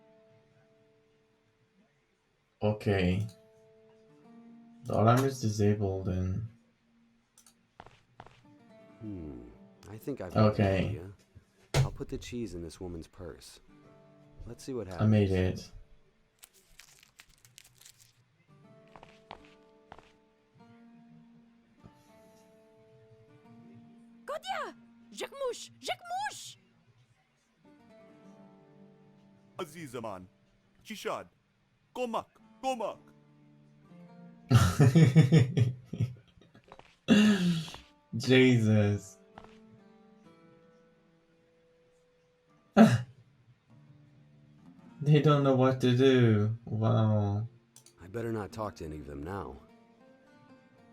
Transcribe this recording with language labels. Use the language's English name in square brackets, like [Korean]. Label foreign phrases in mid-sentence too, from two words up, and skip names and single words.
[English] Okay. The alarm is disabled and... I think I've got Okay. an idea. I'll put the cheese in this woman's purse. Let's see what happens. I made it. Godia! Jacmouche! Jacmouche! Azizaman. Chishad. Komak. Komak. Jesus. They don't know what to do. Wow. I better not talk to any of them now.